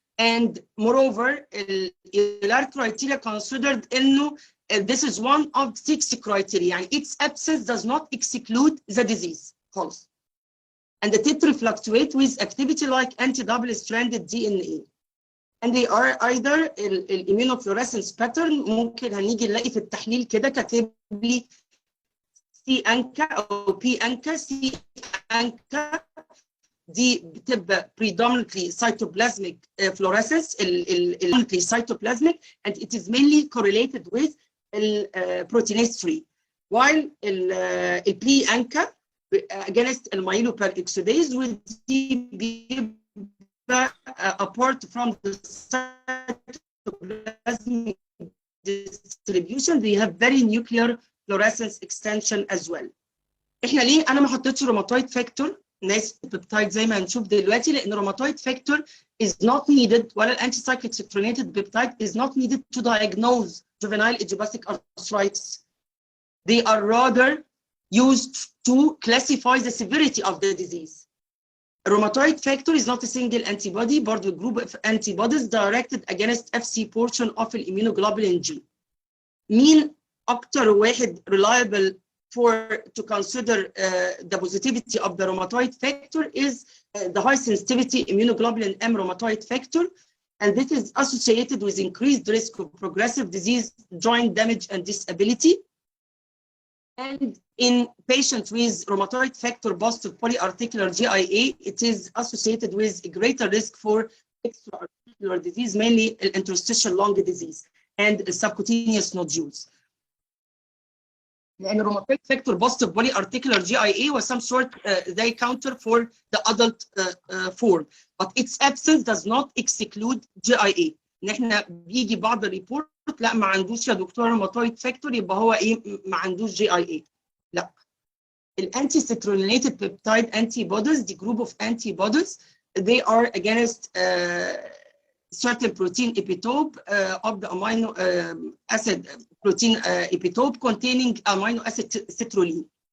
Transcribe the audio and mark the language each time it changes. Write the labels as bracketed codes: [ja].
[en] And moreover, ELR criteria considered [ar] إنه [en] this is one of 6 criteria, and its absence does not exclude the disease, [ar] خالص. [en] And the titer fluctuate with activity like anti-double-stranded DNA. And they are either immunofluorescence pattern. [ar] ممكن هنيجي نلاقي في التحليل كده كاتب لي C ANCA أو P ANCA. [en] C ANCA [ar] دي بتبقى [en] predominantly cytoplasmic fluorescence, predominantly cytoplasmic, and it is mainly correlated with proteinase 3. While P ANCA against myeloperoxidase [ar] ودي بيبقى [en] apart from the cytoplasmic distribution, they have very nuclear fluorescence extension as well. [ar] احنا ليه انا ما حطيتش روماتويد فاكتور ناس بيبتايد زي ما هنشوف دلوقتي؟ لان روماتويد فاكتور [en] is not needed [ar] ولا الانتي سايكليك [en] citrulinated peptide is not needed to diagnose juvenile idiopathic arthritis. They are rather used to classify the severity of the disease. Rheumatoid factor is not a single antibody, but a group of antibodies directed against FC portion of the immunoglobulin G. [ar] مين أكتر واحد [en] reliable to consider the positivity of the rheumatoid factor is the high sensitivity immunoglobulin M rheumatoid factor, and this is associated with increased risk of progressive disease, joint damage, and disability. And in patients with rheumatoid factor positive polyarticular GIA, it is associated with a greater risk for extraarticular disease, mainly interstitial lung disease and subcutaneous nodules. And rheumatoid factor positive polyarticular GIA was some sort they counter for the adult form, but its absence does not exclude GIA. [ar] نحن بيجي بعض الريبورت لا ما عندوش يا دكتور روماتويد فاكتور يبقى هو ايه ما عندوش جي اي اي. لا. [en] الانتي citrulinated peptide antibodies, the group of antibodies, they are against certain protein epitope of the amino acid protein epitope containing amino acid citrulline.